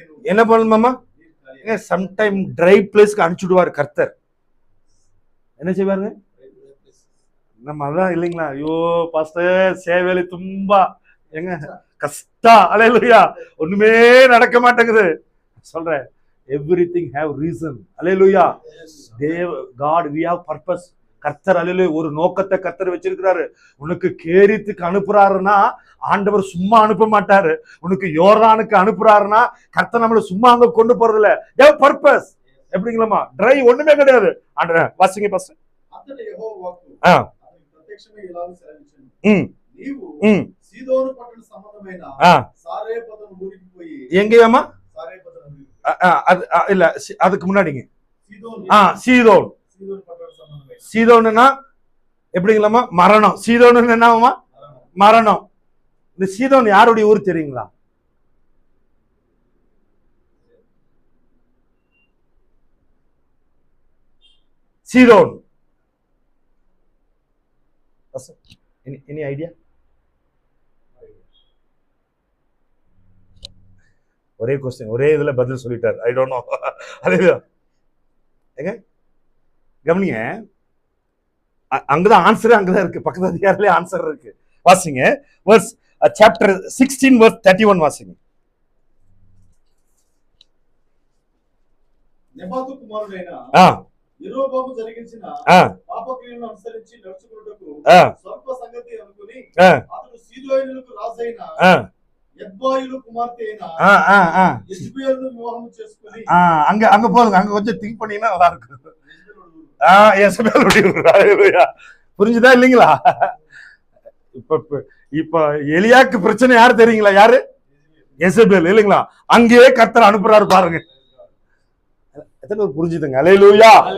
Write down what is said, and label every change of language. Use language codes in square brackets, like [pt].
[ta] என்ன பண்ணணுமாமா? Sometime try பிளேஸ்க்கு அனுப்பிச்சுடுவார் கர்த்தர். என்ன செய்வாருங்க? நம்ம அதான் இல்லைங்களா? ஐயோ பாஸ்டர் சேவேலி தும்பா எங்க கஷ்டம். அல்லேலூயா. ஒண்ணுமே நடக்க மாட்டேங்குது. [en] சொல்றேன், everything have reason. அல்லேலூயா. God we have purpose. [ta] கர்த்தர் அல்லேலூயா ஒரு நோக்கத்தை கர்த்தர் வச்சிருக்கிறாரு. உனக்கு கேரித்துக்கு அனுப்புறாருன்னா ஆண்டவர் சும்மா அனுப்ப மாட்டாரு. உனக்கு யோர்தானுக்கு அனுப்புறாருன்னா கர்த்தர் நம்மள சும்மா அங்க கொண்டு போறது இல்ல. தேவ பர்பஸ். எப்படிங்களா ட்ரை ஒண்ணுமே கிடையாது. ஆண்டவர் வாசிங்க பாஸ்டர். [te] అతడు యెహోవా వాక్కు అతనికి ప్రత్యక్షమై ఇలాగ సెలవిచ్చెను. నీవు సీదోను పట్టణ సంబంధమైన సారేపతను ఊరికి పోయి. [ta] எங்கேயாமா? [te] సారేపతను [ta] இல்ல, அதுக்கு முன்னாடிங்க [te] సీదోను. [ta] சீதோன். [te] సీదోను పట్టణ సంబంధమైన [ta] சீதோனுன்னா எப்படிங்களாமா? மரணம். சீதோன்னு என்னவாமா? மரணம். இந்த சீதோன் யாருடைய ஊர் தெரியுங்களா? சீதோன். Any idea? ஒரே क्वेश्चन, ஒரே இதுல பதில் சொல்லிட்டார். [en] I don't know. [ta] அல்லேலூயா. எங்க கவனிங்க, அங்கதான் ஆன்சர், அங்கதான் இருக்கு. பக்கத்து அதிகாரத்திலே ஆன்சர் இருக்கு. [en] வாசிங்க verse chapter 16 verse 31 வாசிங்க. [te] నెబాతు కుమారుడైన యెరోబాము జరిగించిన పాపక్రియలను అనుసరించి నడుచుకొనుటకు స్వల్ప సంగతి అనుకుని అతడు సీదోనులకు రాజైన యెద్బాయిలు కుమార్తె అయిన యెజబెలును వివాహం చేసుకొని [ta] அங்க போதுங்க. அங்க கொஞ்சம் திங்க் பண்ணீங்கன்னா நல்லா இருக்கும். யெசபேலுடைய ஊர். அல்லேலூயா. புரிஞ்சுதா இல்லீங்களா? இப்ப எலியாக்கு பிரச்சனை யாரு தெரியுங்களா? யாரு? யெசபேல் இல்லீங்களா? அங்கேயே கர்த்தர் அனுப்புறாரு பாருங்க. எத்தனை புரிஞ்சுதுங்க? அல்லேலூயா.